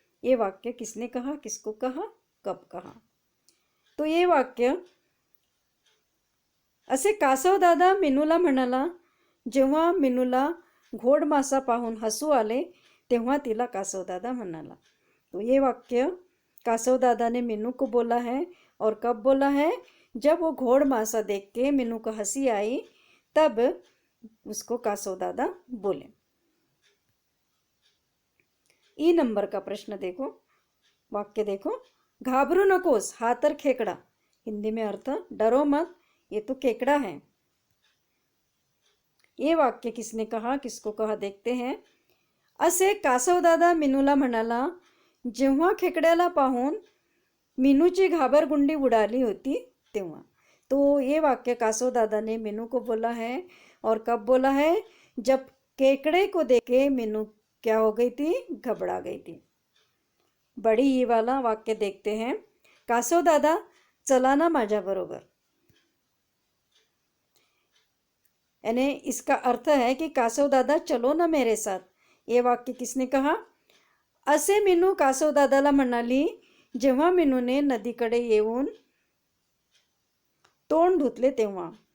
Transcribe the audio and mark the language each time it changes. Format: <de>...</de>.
<hi>ये वाक्य किसने कहा, किसको कहा, कब कहा. तो ये वाक्य</hi> <mr>असे कासव दादा मीनूला म्हणाला जेव्हा मीनूला घोडमासा पाहून हसू आले तेव्हा तिला कासव दादा म्हणाला.</mr> <hi>तो ये वाक्य कासव दादा ने मीनू को बोला है और कब बोला है, जब वो घोड़ मासा देख के मीनू को हंसी आई तब उसको कासव दादा बोले. ई नंबर का प्रश्न देखो, वाक्य देखो,</hi> <mr>घाबरू नकोस हा तर खेकडा.</mr> <hi>हिंदी में अर्थ, डरो मत ये तो केकड़ा है. ये वाक्य किसने कहा, किसको कहा, देखते हैं.</hi> <mr>असे कासव दादा मीनूला म्हणाला जेव्हा खेकड्याला पाहून मीनूची घाबरगुंडी उडाली होती तेव्हा.</mr> <hi>तो ये वाक्य कासव दादा ने मीनू को बोला है और कब बोला है, जब केकड़े को देख के मीनू क्या हो गई थी, घबरा गई थी. बड़ी ये वाला वाक्य देखते हैं.</hi> <mr>कासव दादा चला ना माझ्या बरोबर.</mr> <hi>यानी इसका अर्थ है कि कासव दादा चलो ना मेरे साथ. ये वाक्य किसने कहा,</hi> <mr>असे मीनू कासव दादाला म्हणाली जेव्हा मीनूने नदीकडे येऊन तोंड धुतले तेव्हा.</mr>